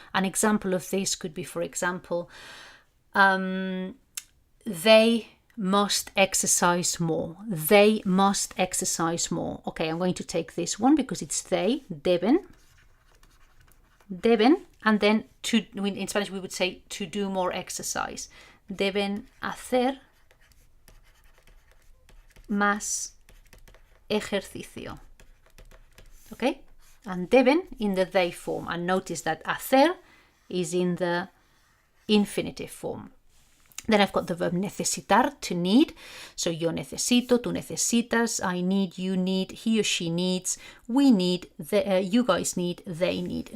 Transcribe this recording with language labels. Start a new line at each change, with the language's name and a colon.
English: An example of this could be, for example, they must exercise more. They must exercise more. Okay, I'm going to take this one because it's they, deben, and then to, in Spanish we would say to do more exercise.
Spanish: Deben hacer más ejercicio.
English: Okay, and deben in the they form, and notice that hacer is in the infinitive form. Then I've got the verb necesitar, to need. So
Spanish: yo necesito, tú necesitas,
English: I need, you need, he or she needs, we need, you guys need, they need.